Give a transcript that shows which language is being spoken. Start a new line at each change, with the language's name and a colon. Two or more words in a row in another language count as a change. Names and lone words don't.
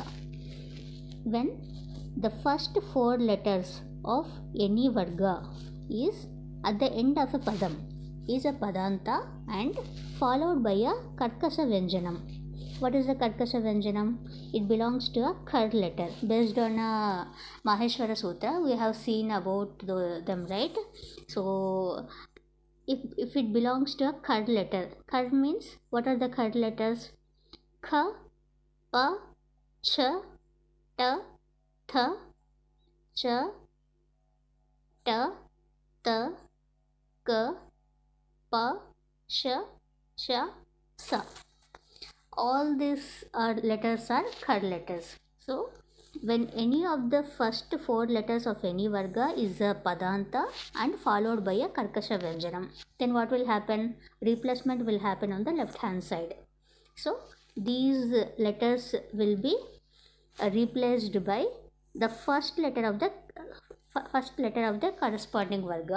English: When the first four letters of any varga is at the end of a padam is a padanta and followed by a
Sanskrit: karkasha vyanjanam.
English: What is the
Sanskrit: karkasha vyanjanam?
English: It belongs to a khar letter. Based on a Maheshwara Sutra, we have seen about them, right? So if it belongs to a khar letter, khar means what are the khar letters?
Sanskrit: Kha, pa, cha, ta, tha, cha, ta, ta, ka, pa, sha, sha, sa.
English: All these letters are khar letters. So when any of the first four letters of any varga is a padanta and followed by a
Sanskrit: karkasha vyanjanam,
English: then what will happen? Replacement will happen on the left hand side. So these letters will be replaced by the first letter of the corresponding varga.